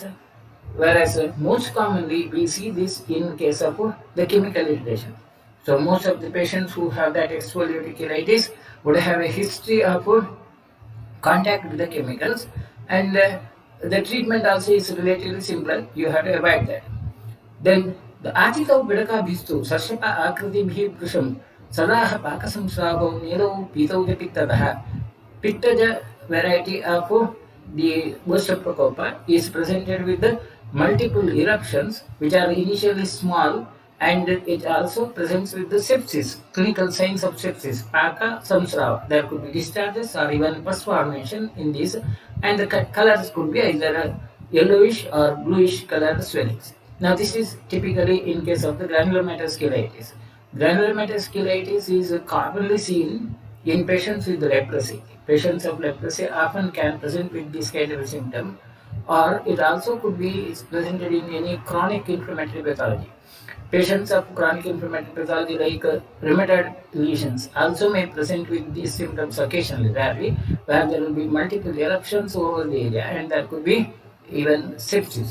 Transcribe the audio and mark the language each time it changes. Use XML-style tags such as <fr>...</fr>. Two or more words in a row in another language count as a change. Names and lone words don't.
<en>Whereas most commonly we see this in case of the chemical irritation. So most of the patients who have that exfoliative cheilitis would have a history of contact with the chemicals, and the treatment also is relatively simple. You have to avoid that.</en> <sa>Then the Achitau Vidaka Bistu, Sashapa Akriti Bhiprusham, Sadaha Pakasamsravo, Nilo, Pitau de Pittadaha.</sa> <en>Pittaja variety of the Oshtaprakopa is presented with the multiple eruptions which are initially small, and it also presents with the sepsis, clinical signs of sepsis,</en> <sa>Paka Samsrava.</sa> <en>There could be discharges or even pus formation in these, and the colors could be either yellowish or bluish colored swellings. Now this is typically in case of the granulomatous cheilitis. Granulomatous cheilitis is commonly seen in patients with leprosy. Patients of leprosy often can present with this kind of a symptom, or it also could be presented in any chronic inflammatory pathology. Patients of chronic inflammatory pathology like rheumatoid lesions also may present with these symptoms occasionally, rarely, where there will be multiple eruptions over the area and there could be even sepsis.</en>